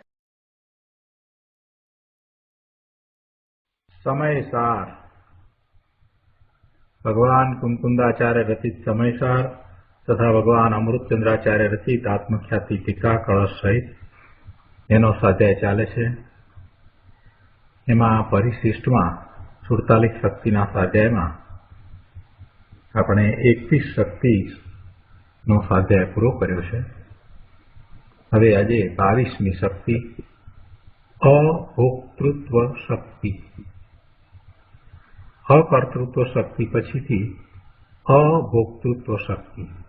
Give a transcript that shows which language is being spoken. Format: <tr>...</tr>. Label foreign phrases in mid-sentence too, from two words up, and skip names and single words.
<gu>સમયસાર ભગવાન કુંકુંદાચાર્ય રચિત સમયસાર તથા ભગવાન અમૃતચંદ્રાચાર્ય રચિત આત્મખ્યાતિ ટીકા કલશ સહિત એનો સ્વાધ્યાય ચાલે છે। એમાં પરિશિષ્ટમાં 47 શક્તિના સ્વાધ્યાયમાં આપણે 31 શક્તિનો સ્વાધ્યાય પૂરો કર્યો છે। હવે આજે 22મી શક્તિ અભોક્તૃત્વ શક્તિ। અકર્તૃત્વ શક્તિ પછીથી અભોક્તૃત્વ શક્તિ।</gu>